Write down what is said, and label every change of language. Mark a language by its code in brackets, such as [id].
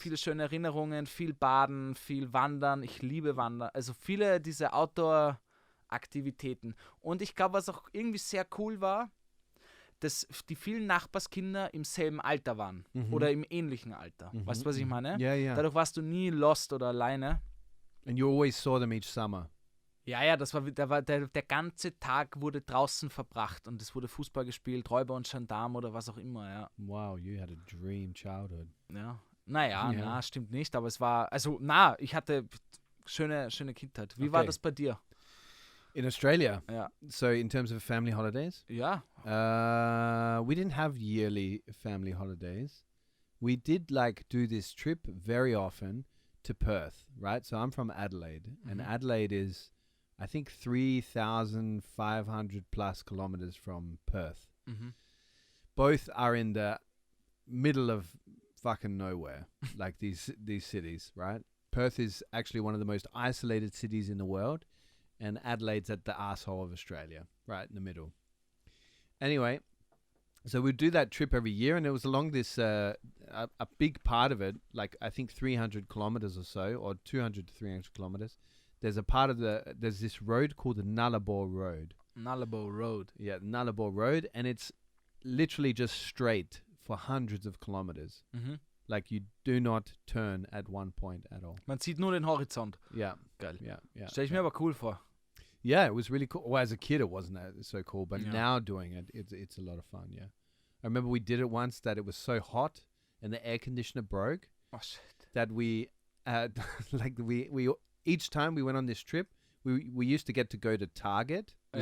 [de] Viele schöne Erinnerungen, viel Baden, viel Wandern. Ich liebe Wandern. Also viele diese Outdoor-Aktivitäten. Und ich glaube, was auch irgendwie sehr cool war, dass die vielen Nachbarskinder im selben Alter waren. Oder im ähnlichen Alter. Weißt du, was ich meine? Ja, ja. Dadurch warst du nie lost oder alleine. [en] And you always saw them each summer. [de] Ja, der ganze Tag wurde draußen verbracht und es wurde Fußball gespielt, Räuber und Gendarm oder was auch immer, ja. [en] Wow, you had a dream childhood. [de] Ja. Naja, Ja. stimmt nicht, aber es war, ich hatte schöne Kindheit. Wie war [en] Okay. [de] das bei dir? [en] In Australia? [de] Ja. [en] So in terms of family holidays? [de] Ja. [en] We didn't have yearly family holidays. We did do this trip very often to Perth, right? So I'm from Adelaide, and Adelaide is, I think, 3,500 plus kilometers from Perth. Both are in the middle of fucking nowhere, like these cities, right? Perth is actually one of the most isolated cities in the world, and Adelaide's at the asshole of Australia, right in the middle. Anyway, so we'd do that trip every year, and it was along this, a big part of it, like I think 300 kilometers or so, or 200 to 300 kilometers. There's this road called the Nullarbor Road. Nullarbor Road. Yeah, Nullarbor Road, and it's literally just straight for hundreds of kilometers. Like you do not turn at one point at all. [de] Man sieht nur den Horizont. [en] Yeah. [de] Geil. [en] Yeah. [de] Stell ich mir aber cool vor. [en] Yeah, it was really cool. Well, as a kid, it wasn't so cool, but Yeah. now doing it, it's a lot of fun. Yeah, I remember we did it once that it was so hot and the air conditioner broke Oh shit. that we we each time we went on this trip, we used to get to go to Target, which